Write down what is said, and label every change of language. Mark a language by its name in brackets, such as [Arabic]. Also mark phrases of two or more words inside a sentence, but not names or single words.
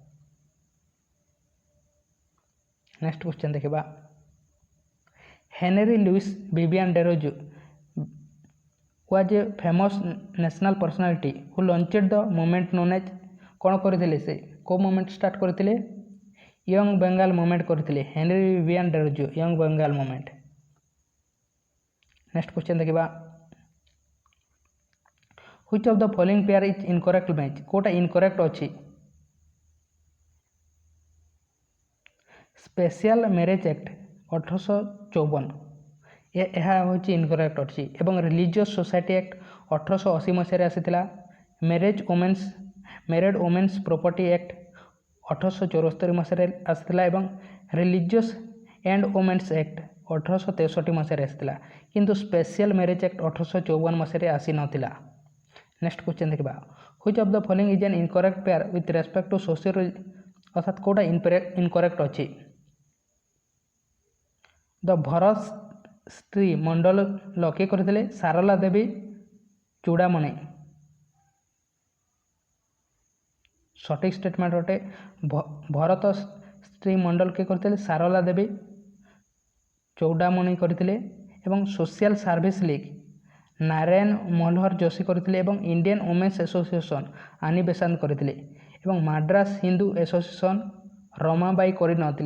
[English] next question ଦେଖିବା ହେନରୀ ଲୁଇସ୍ ଭିଭିଆନ୍ ଡେରୋଜ was a famous national personality who launched the movement known as [Odia] କ'ଣ କରିଥିଲେ ସେ କେଉଁ [English] movement start କରିଥିଲେ ୟଙ୍ଗ ବେଙ୍ଗାଲ ମୁଭମେଣ୍ଟ କରିଥିଲେ ହେନରୀ ଭିଭିଆନ୍ ଡେରୋଜ ୟଙ୍ଗ ବେଙ୍ଗାଲ ମୁଭମେଣ୍ଟ। next question ଦେଖିବା Which of the following pair is incorrect match [Odia] କେଉଁଟା ଇନକରେକ୍ଟ ଅଛି ସ୍ପେଶିଆଲ ମ୍ୟାରେଜ୍ ଆକ୍ଟ 1854 ଏହା ହେଉଛି ଇନକରେକ୍ଟ ଅଛି ଏବଂ ରିଲିଜିୟସ୍ ସୋସାଇଟି ଆକ୍ଟ 1880 ମସିହାରେ ଆସିଥିଲା ମ୍ୟାରେଡ୍ ଓମେନ୍ସ ପ୍ରପର୍ଟି ଆକ୍ଟ 1874 ମସିହାରେ ଆସିଥିଲା ଏବଂ ରିଲିଜିୟସ୍ ଆଣ୍ଡ ଓମେନ୍ସ ଆକ୍ଟ 1863 ମସିହାରେ ଆସିଥିଲା କିନ୍ତୁ ସ୍ପେଶିଆଲ ମ୍ୟାରେଜ୍ ଆକ୍ଟ 1854 ମସିହାରେ ଆସିନଥିଲା। [English] next question ଦେଖିବା Which of the following is an incorrect pair with respect to social [Odia] ଅର୍ଥାତ୍ କେଉଁଟା ଇନକରେକ୍ଟ ଅଛି [English] ଦ ଭରତ ଶ୍ରୀ ମଣ୍ଡଳ [Odia] କିଏ କରିଥିଲେ [English] ସାରଳା ଦେବୀ ଚୂଡ଼ାମଣି। [Odia] ସଠିକ୍ ଷ୍ଟେଟମେଣ୍ଟ ଅଟେ ଭରତ ଶ୍ରୀ ମଣ୍ଡଳ କିଏ କରିଥିଲେ ସାରଳା ଦେବୀ ଚୌଡ଼ାମଣି କରିଥିଲେ ଏବଂ ସୋସିଆଲ ସର୍ଭିସ ଲିଗ୍ ନାରାୟଣ ମଲ୍ହର ଯୋଶୀ କରିଥିଲେ ଏବଂ ଇଣ୍ଡିଆନ୍ ଓମେନ୍ସ ଆସୋସିଏସନ୍ ଆନି ବେସାନ୍ତ କରିଥିଲେ ଏବଂ ମାଡ୍ରାସ ହିନ୍ଦୁ ଆସୋସିଏସନ୍ ରମାବାଇ କରିନଥିଲେ।